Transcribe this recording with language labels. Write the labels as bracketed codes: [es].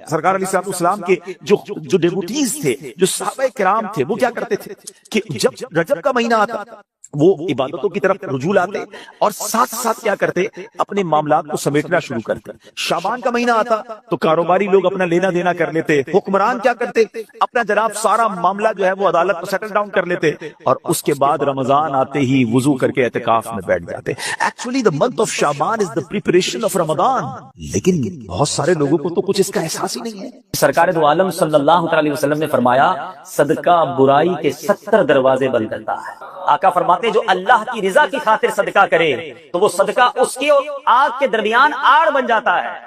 [ur] سرکار علیہ السلام کے جو ڈیوٹیز تھے، جو صحابہ کرام تھے، وہ کیا کرتے تھے کہ جب رجب کا مہینہ آتا وہ عبادتوں کی طرف رجوع لاتے اور ساتھ ساتھ کیا کرتے، اپنے معاملات کو سمیٹنا شروع کرتے. شعبان کا مہینہ آتا تو کاروباری لوگ اپنا لینا دینا کر لیتے، حکمران کیا کرتے، اپنا جناب سارا معاملہ جو ہے وہ عدالت پر سیٹل ڈاؤن کر لیتے، اور اس کے بعد رمضان آتے ہی وضو کر کے اعتکاف میں بیٹھ جاتے. [en] Actually the month of Shaban is the preparation of Ramadan. [ur] لیکن بہت سارے لوگوں کو تو کچھ اس کا احساس ہی نہیں ہے. سرکار دو عالم صلی اللہ علیہ وسلم نے فرمایا صدقہ برائی کے 70 دروازے بند کرتا ہے. آقا فرماتے جو اللہ کی رضا کی خاطر صدقہ کرے تو وہ صدقہ اس کے اور آگ کے درمیان آڑ بن جاتا ہے.